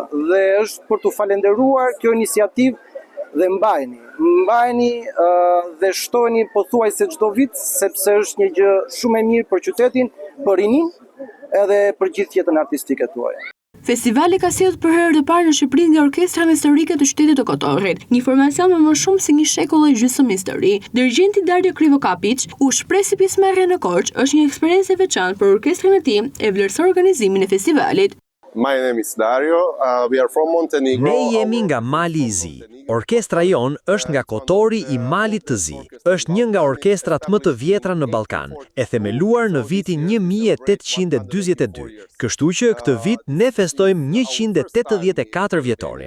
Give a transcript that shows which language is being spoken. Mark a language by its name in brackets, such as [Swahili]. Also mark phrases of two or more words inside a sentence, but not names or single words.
[Albanian] Dhe është për t'u falenderuar kjo iniciativë dhe mbajni dhe shtojeni pothuajse çdo vit, sepse është një gjë shumë e mirë për qytetin, për rinin edhe për gjithë jetën artistike tuaj. Festivali ka sjellë për herë të parë në Shqipëri nga orkestra historike të qytetit të Kotorrit, një formacion me më shumë se një shekull e gjysmë histori. Dirigjenti Dario Krivokapić u shpreh se pjesëmarrja në Korçë është një eksperiencë e veçantë për orkestrën e tij e vlerëson organizimin e festivalit. [English] My name is Dario. We are from Montenegro. [Albanian] Ne jemi nga Mali i Zi. Orkestra jon është nga Kotori i Malit të Zi. Është një nga orkestrat më të vjetra në Ballkan, e themeluar në vitin 1842. Kështu që këtë vit ne festojmë 184 vjetorin.